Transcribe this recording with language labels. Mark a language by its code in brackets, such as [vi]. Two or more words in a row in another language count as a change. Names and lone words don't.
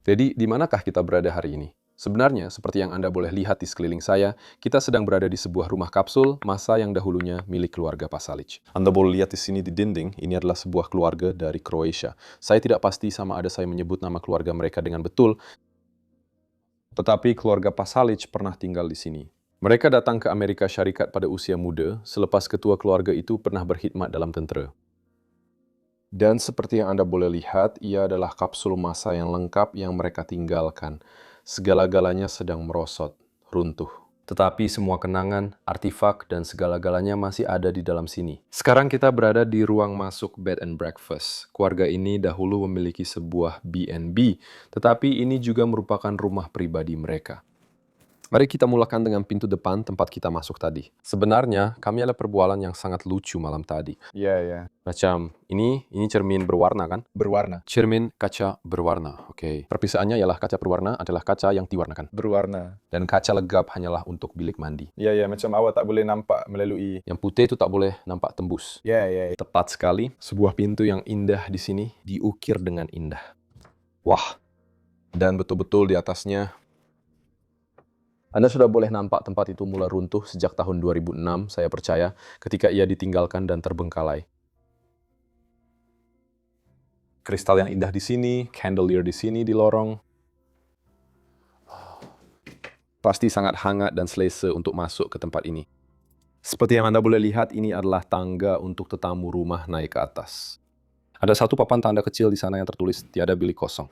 [ms] Jadi, di manakah kita berada hari ini? Sebenarnya, seperti yang Anda boleh lihat di sekeliling saya, kita sedang berada di sebuah rumah kapsul masa yang dahulunya milik keluarga Pasalic. Anda boleh lihat di sini di dinding, ini adalah sebuah keluarga dari Kroasia. Saya tidak pasti sama ada saya menyebut nama keluarga mereka dengan betul, tetapi keluarga Pasalic pernah tinggal di sini. Mereka datang ke Amerika Syarikat pada usia muda, selepas ketua keluarga itu pernah berkhidmat dalam tentera. Dan seperti yang Anda boleh lihat, ia adalah kapsul masa yang lengkap yang mereka tinggalkan. Segala-galanya sedang merosot, runtuh. Tetapi semua kenangan, artifak, dan segala-galanya masih ada di dalam sini. Sekarang kita berada di ruang masuk [en] bed and breakfast. [ms] Keluarga ini dahulu memiliki sebuah B&B, tetapi ini juga merupakan rumah pribadi mereka. Mari kita mulakan dengan pintu depan tempat kita masuk tadi. Sebenarnya, kami ada perbualan yang sangat lucu malam tadi. Iya. Macam, ini cermin berwarna kan? Berwarna. Cermin kaca berwarna, oke. Perpisahannya ialah kaca berwarna adalah kaca yang diwarnakan. Berwarna. Dan kaca legap hanyalah untuk bilik mandi. Iya, macam awak tak boleh nampak melalui. Yang putih itu tak boleh nampak tembus. Iya. Tepat sekali, sebuah pintu yang indah di sini diukir dengan indah. Wah, dan betul-betul di atasnya, Anda sudah boleh nampak tempat itu mulai runtuh sejak tahun 2006, saya percaya, ketika ia ditinggalkan dan terbengkalai. Kristal yang indah di sini, chandelier di sini di lorong. Pasti sangat hangat dan selesa untuk masuk ke tempat ini. Seperti yang Anda boleh lihat, ini adalah tangga untuk tetamu rumah naik ke atas. Ada satu papan tanda kecil di sana yang tertulis tiada bilik kosong.